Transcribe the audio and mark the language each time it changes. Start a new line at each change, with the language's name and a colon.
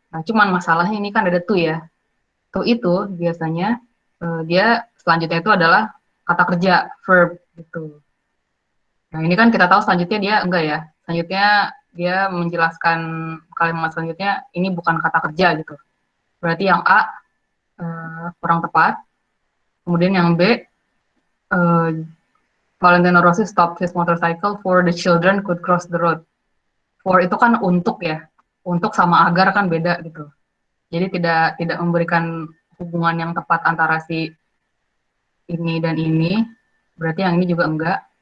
Indonesian: Nah, cuman masalahnya ini kan ada to ya. To itu biasanya dia selanjutnya itu adalah kata kerja, verb gitu. Nah, ini kan kita tahu selanjutnya dia enggak ya. Selanjutnya dia menjelaskan kalimat selanjutnya ini bukan kata kerja gitu. Berarti yang A kurang tepat. Kemudian yang B,
English: Valentino Rossi stopped his motorcycle for the children could cross the road.
Indonesian: For itu kan untuk ya. Untuk sama agar kan beda gitu. Jadi tidak memberikan hubungan yang tepat antara si ini dan ini. Berarti yang ini juga enggak.